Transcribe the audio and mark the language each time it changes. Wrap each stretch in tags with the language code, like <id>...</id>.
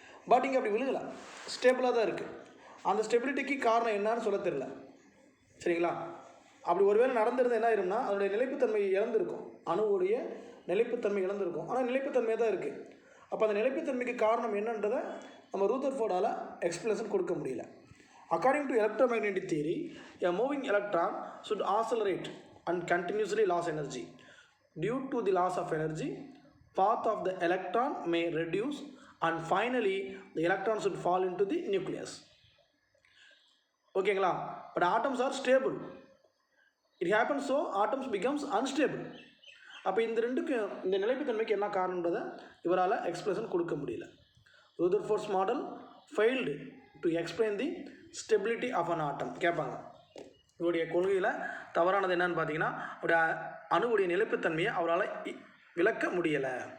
<ta>But இங்கே அப்படி விழுகலை, ஸ்டேபிளாக தான் இருக்குது. அந்த ஸ்டெபிலிட்டிக்கு காரணம் என்னன்னு சொல்ல தெரியல. சரிங்களா? அப்படி ஒருவேளை நடந்திருந்தால் என்ன ஆயிரும்னா அதனுடைய நிலைப்புத்தன்மை இழந்திருக்கும். அணுவுடைய நிலைப்புத்தன்மை இழந்திருக்கும். ஆனால் நிலைப்புத்தன்மையாக தான் இருக்குது. அப்போ அந்த நிலைப்புத்தன்மைக்கு காரணம் என்னன்றதை நம்ம ரூதர்ஃபோர்டால் எக்ஸ்பிளேஷன் கொடுக்க முடியல.</ta> <en>According to electromagnetic theory, a moving electron should accelerate and continuously lose energy. Due to the loss of energy, path of the electron may reduce and finally the electron should fall into the nucleus. ஓகேங்களா? But atoms are stable. It happens so atoms becomes unstable.</en> <ta>அப்போ இந்த ரெண்டுக்கும் இந்த நிலைப்புத்தன்மைக்கு என்ன காரணன்றதை இவரால் explanation கொடுக்க முடியல.</ta> <en>Rutherford's model failed to explain the stability of an atom.</en> <ta>கேட்பாங்க, இவருடைய கொள்கையில் தவறானது என்னன்னு பார்த்தீங்கன்னா அவருடைய அணுவுடைய நிலைப்புத்தன்மையை அவரால் விளக்க முடியலை.</ta>